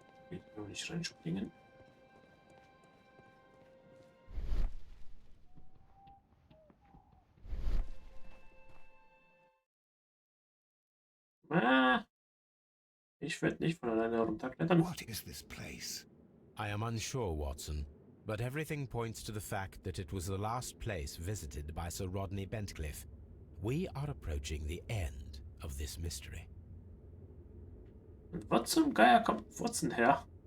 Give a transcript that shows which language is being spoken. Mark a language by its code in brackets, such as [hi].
[de] Jetzt können wir nicht reinspringen. Ah, ich werde nicht von alleine runterklettern. [en] What is this place? I am unsure, Watson, but everything points to the fact that it was the last place visited by Sir Rodney Bentcliffe. We are approaching the end of this mystery. [de] Und wo zum Geier kommt Wurzen her?